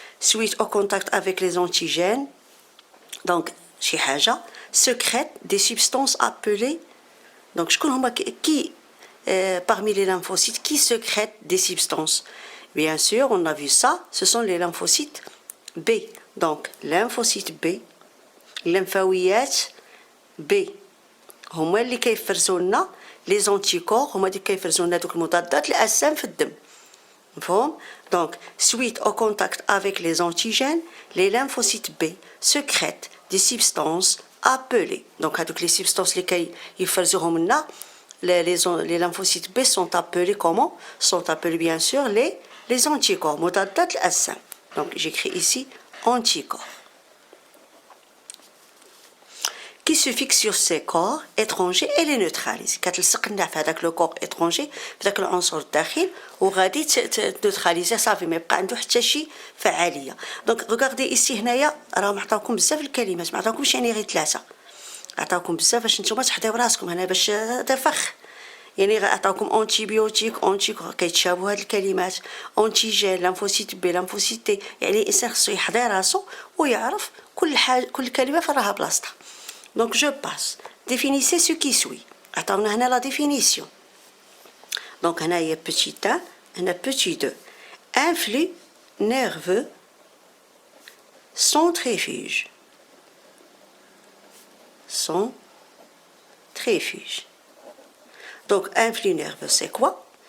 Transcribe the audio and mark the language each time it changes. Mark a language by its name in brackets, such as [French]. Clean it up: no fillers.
[French] Suite au contact avec les antigènes، donc [Arabic] شي حاجة [French] sécrète des substances appelées. Donc [Arabic] شكون هما [French] qui parmi les lymphocytes qui sécrètent des substances? Bien sûr, on a vu ça, ce sont les lymphocytes B. [Arabic] Donc lymphocyte B، الليمفاويات B هما اللي كيفرزوا لنا لي زونتيكور، هما اللي كيفرزوا لنا دوك المضادات الأجسام في الدم. مفهوم؟ [French] Donc suite au contact avec les antigènes، les lymphocytes B sécrètent des substances appelées. Donc هذوك les substances [Arabic] اللي كيفرزوهم لنا [French] les lymphocytes B sont appelés comment? Sont appelés bien sûr les anticorps، [Arabic] مضادات الأجسام. [French] Donc j'écris ici anticorps qui se fixe sur ces corps étrangers et les neutralise. [Arabic] كتلصق لنا في هذاك لو كور étranger، في ذاك العنصر الداخل، وغادي تنوتراليزي صافي، ما يبقى عنده حتى شي فعاليه. دونك ريغاردي ici هنايا راهم عطاوكم بزاف الكلمات، ما عطاوكمش يعني غير 3، عطاوكم بزاف باش نتوما تحضيو راسكم هنا باش تفخ. يعني عطاوكم انتيبيوتيك، كيتشابهوا هاد الكلمات، انتيجين، لامفوسيت بي، لامفوسيت تي. يعني الانسان خصو يحضر راسو ويعرف كل كلمه فين راها بلاصتها. [French] Donc je passe. Définissez ce qui suit. [Arabic] عطاونا هنا [French] la définition. Donc هنايا petit 1، هنا petit 2. Un flux nerveux centrifuge. Centrifuge. Donc un flux nerveux c'est quoi?